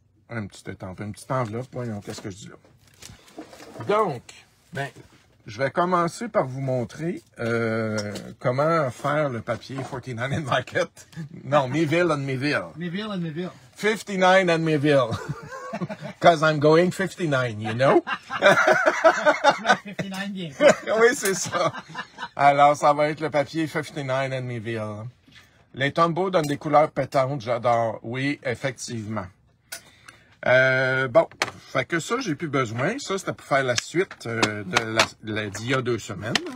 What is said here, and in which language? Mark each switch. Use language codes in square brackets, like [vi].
[fr] Une petite enveloppe. Voyons, qu'est-ce que je dis là. Donc, ben, je vais commencer par vous montrer comment faire le papier 49 and Market. Non, Mayville and Mayville. Mayville and Mayville. 59 and Mayville. [en] Because I'm going 59, you know? [fr] 59 bien. Oui, c'est ça. Alors, ça va être le papier 59 and Mayville. Les tombeaux donnent des couleurs pétantes, j'adore. Oui, effectivement. Bon, fait que ça, j'ai plus besoin. Ça, c'était pour faire la suite d'il y a 2 semaines.